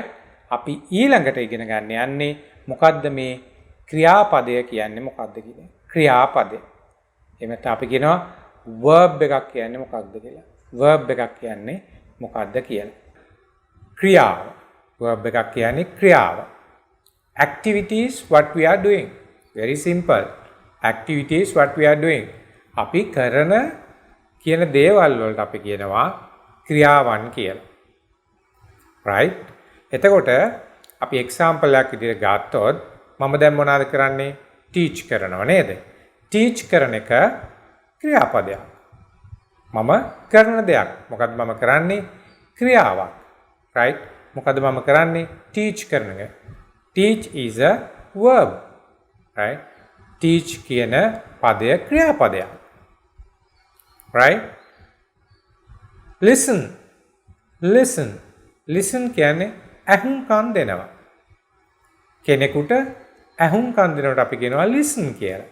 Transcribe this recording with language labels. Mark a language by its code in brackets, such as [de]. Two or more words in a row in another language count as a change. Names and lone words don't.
[si] අපි ඊළඟට ඉගෙන ගන්න යන්නේ මොකද්ද මේ ක්‍රියාපදය කියන්නේ මොකද්ද කියන්නේ? ක්‍රියාපදය. එහෙම නැත්නම් අපි කියනවා verb එකක් කියන්නේ මොකක්ද කියලා. verb එකක් කියන්නේ මොකක්ද කියලා. ක්‍රියාව. verb එකක් කියන්නේ ක්‍රියාව. [en] activities what we are doing. very simple. activities what we are doing. [si] අපි කරන කියන දේවල් වලට අපි කියනවා ක්‍රියාවන් කියලා. right? එතකොට අපි එක්සැම්පල් එකක් විදිහට ගත්තොත් මම දැන් මොනවද කරන්නේ? ටීච් කරනව නේද? ටීච් කරන එක ක්‍රියාපදයක්. මම කරන දෙයක්. මොකද්ද මම කරන්නේ? ක්‍රියාවක්. right? මොකද්ද මම කරන්නේ? ටීච් කරන එක. [en] teach is a verb. [si] right? teach කියන පදය ක්‍රියාපදයක්. right? listen කියන්නේ ඇහුම්කන් දෙනවා. කෙනෙකුට ඇහුම්කන් දෙනකොට අපි කියනවා listen කියලා.